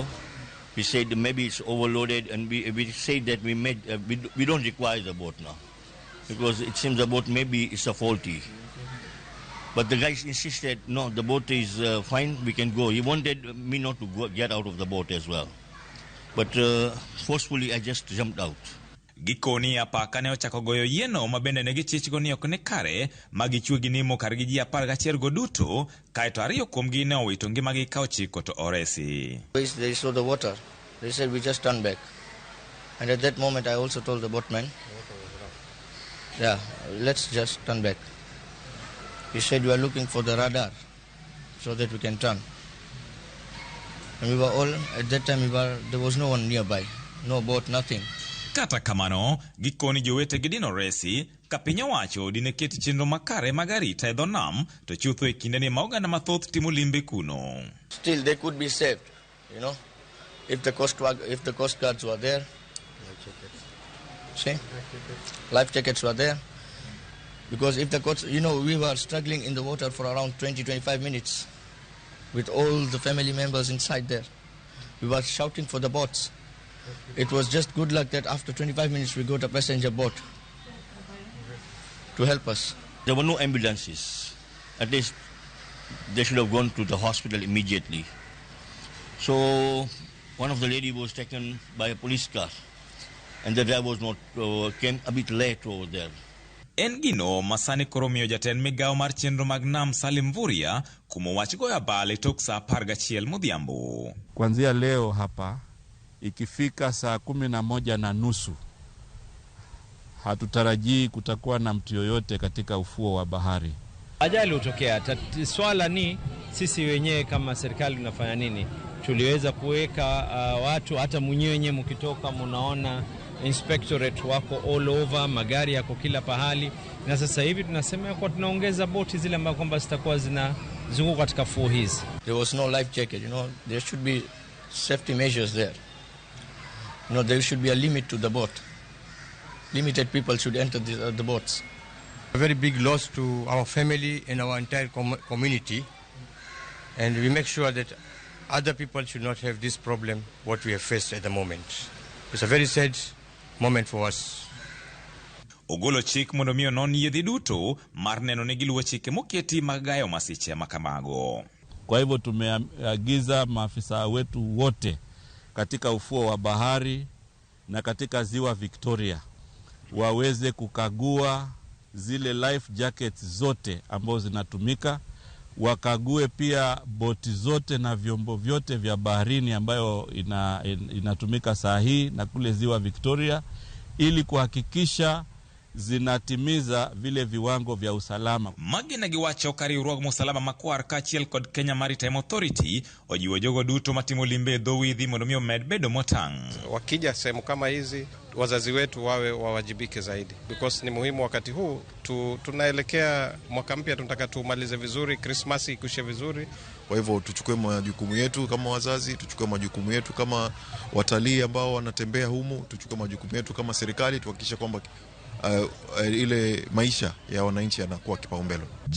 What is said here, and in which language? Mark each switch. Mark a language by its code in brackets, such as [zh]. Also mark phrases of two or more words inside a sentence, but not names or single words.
[en] We said maybe it's overloaded, and we said that we don't require the boat now, because it seems the boat maybe is faulty. But the guys insisted, no, the boat is fine, we can go. He wanted me not to get out of the boat as well. But forcefully, I just jumped out. [luo] Gikoni apaka ne ochako goyo yieno mabende ne gichichgo ni ok ne kare magichwe ginimo kargi ji 11 go duto kaeto ariyo kuomgi ne owito ngimagi ka ochiko to oresi. [en] They saw the water. They said we just turn back. And at that moment I also told the boatman, yeah, let's just turn back. He said we are looking for the radar so that we can turn. And we were all, at that time there was no one nearby, no boat, nothing. [luo] Kata kamano, gikoni jowete gidino resi, ka piny owacho dine keti chenro makare magarita e dho nam, to chutho e kinde ni maoganda mathoth timo limbe kuno. [en] Still, they could be saved, you know, if the coast guards were there. See? Life jackets were there. Because if the coast, you know, we were struggling in the water for around 20-25 minutes with all the family members inside there. We were shouting for the boats. It was just good luck that after 25 minutes we got a passenger boat to help us. There were no ambulances. At least they should have gone to the hospital immediately. So one of the lady was taken by a police car, and the driver was not came a bit late over there. [luo] En gino masani koro miyo jatend migawo mar chenro mag nam Salim Vuria kumo wach goyo abal e tok saa 11 modhiambo. [sw] Kuanzia leo hapa ikifika saa 11:30 hatutarajii kutakuwa na mtu yoyote katika ufuo wa bahari. Ajali hutokea. Swala ni sisi wenyewe kama serikali tunafanya nini? Tuliweza kuweka watu, hata mwenyewe mkitoka mnaona inspectorate wako [en] all over, [sw] magari yako kila pahali, na sasa hivi tunasema kwa tunaongeza boti zile ambazo kwamba zitakuwa zinazunguka katika fuo hizi. [en] There was no life jacket, you know, there should be safety measures there. You know, there should be a limit to the boat. Limited people should enter the boats. A very big loss to our family and our entire community, and we make sure that other people should not have this problem what we have faced at the moment. It's a very sad moment for us. [luo] Ogolo chik mondo miyo non yiedhi duto mar neno ni giluwo chike moketi magayo masiche makamago. [sw] Kwa hivyo tumeagiza maafisa wetu wote katika ufuo wa bahari na katika ziwa Victoria waweze kukagua zile [en] life jackets [sw] zote ambazo zinatumika, wakague pia boti zote na vyombo vyote vya baharini ambayo inatumika saa hii na kule ziwa Victoria, ili kuhakikisha zinatimiza vile viwango vya usalama. [luo] Magina giwacho kariwruog musalaba makwar kachiel kod Kenya Maritime Authority ojiwo jogo duto matimo limbe dhoo widhi mondo mi omed bedo motang'. [sw] Wakija sehemu kama hizi, wazazi wetu wawe wawajibike zaidi, because ni muhimu wakati huu tunaelekea mwaka mpya, tunataka tumalize vizuri, Christmas ikushe vizuri. Kwa hivyo tuchukue majukumu yetu kama wazazi, tuchukue majukumu yetu kama watalii ambao wanatembea humu, tuchukue majukumu yetu kama serikali, tuhakikishe kwamba ile maisha ya wananchi yanakuwa kipaumbele.